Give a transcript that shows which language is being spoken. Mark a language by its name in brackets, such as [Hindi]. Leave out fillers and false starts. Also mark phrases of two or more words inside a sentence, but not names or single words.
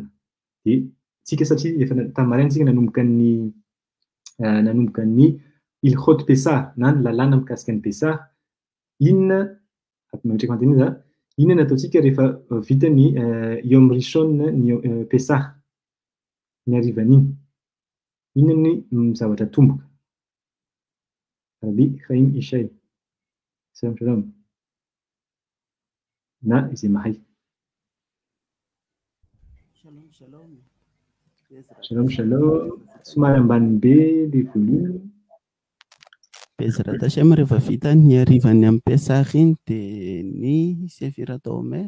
[Malagasy] Dia tsika satria efa tamin'ny maraina tsika nanomboka ny [Hebrew] Ilchot Pesach [Malagasy] na ny lalàna mikasika ny Pesach, inona nataontsika rehefa vita ny [Hebrew] Yom Rishon [Malagasy] ny Pesach, ny harivan'iny, inona ny zavatra tomboka? [Hebrew] Rabbi Chaim Ishay, shalom shalom, [Malagasy] na izay mahay. [Hebrew] Shalom shalom, [Malagasy] somary ambany be ilay volume. [Hebrew] Bezrat Hashem [Malagasy] rehefa vita ny harivan'ny amin'ny Pesach iny dia ny [Hebrew] Sefirat Omer.